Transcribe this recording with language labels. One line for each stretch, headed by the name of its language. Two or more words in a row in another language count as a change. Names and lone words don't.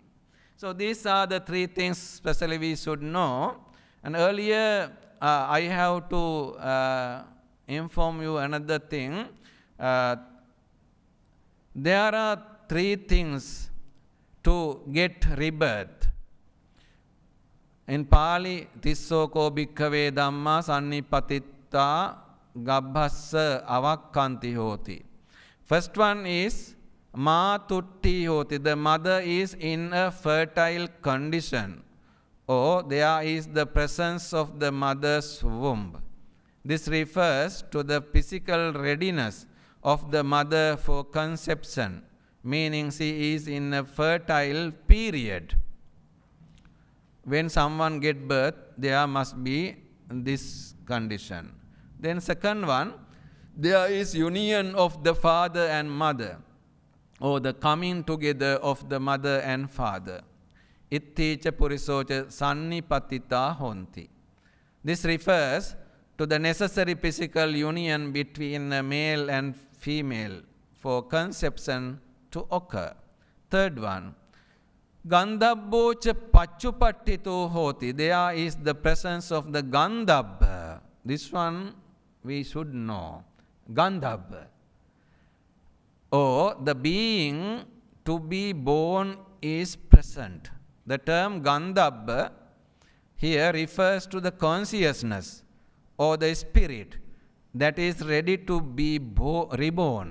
English: So these are the three things especially we should know. And earlier I have to inform you another thing. There are three things to get rebirth. In Pali,
Pali: Tissoko bhikkhave dhamma sannipatitta gabbhassa avakkanti hoti.
English: First one is
Pali: Matutti hoti.
English: The mother is in a fertile condition. Or there is the presence of the mother's womb. This refers to the physical readiness of the mother for conception, meaning she is in a fertile period. When someone gets birth, there must be this condition. Then second one, there is union of the father and mother, or the coming together of the mother and father.
Pali: Itticha purisocha sannipatita honti.
English: This refers to the necessary physical union between a male and female for conception to occur. Third one,
Pali: Gandhabbocha pachupattito hoti.
English: There is the presence of the Gandhabba. This one we should know. Gandhabba. Or the being to be born is present. The term Gandhabba here refers to the consciousness or the spirit that is ready to be reborn.